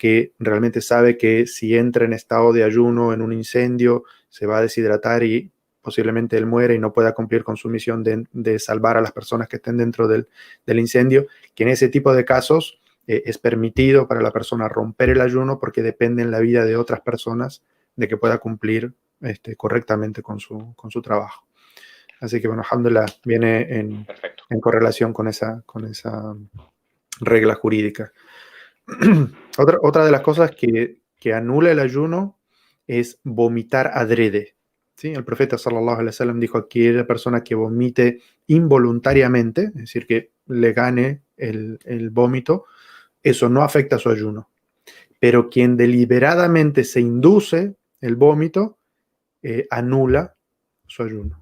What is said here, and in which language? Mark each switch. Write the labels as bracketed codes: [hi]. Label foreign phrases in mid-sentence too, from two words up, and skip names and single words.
[es] Que realmente sabe que si entra en estado de ayuno en un incendio, se va a deshidratar y posiblemente él muere y no pueda cumplir con su misión de salvar a las personas que estén dentro del incendio, que en ese tipo de casos es permitido para la persona romper el ayuno porque depende en la vida de otras personas de que pueda cumplir correctamente con su trabajo. Así que, bueno, alhamdulillah, viene perfecto. en correlación con esa regla jurídica. Otra de las cosas que anula el ayuno es vomitar adrede. ¿Sí? El profeta [ar] صلى الله عليه وسلم [es] dijo: aquella persona que vomite involuntariamente, es decir, que le gane el vómito, eso no afecta a su ayuno. Pero quien deliberadamente se induce el vómito, anula su ayuno.